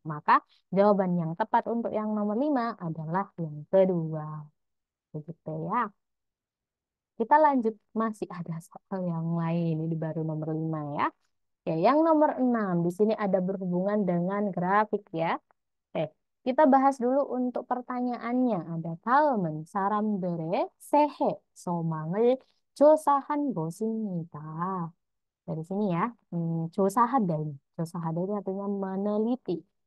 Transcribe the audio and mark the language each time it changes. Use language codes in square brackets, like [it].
[id] Maka jawaban yang tepat untuk yang nomor lima adalah yang kedua. Begitu ya. Kita lanjut. Masih ada soal yang lain. Ini baru nomor lima ya. Ya, yang nomor enam. Di sini ada berhubungan dengan grafik ya. Kita bahas dulu untuk pertanyaannya. Ada [ko] talmen, 사람들의 새해 소망을 조사한 것입니다. [id] Dari sini ya, 조사하다 ini. 조사하다 ini artinya meneliti.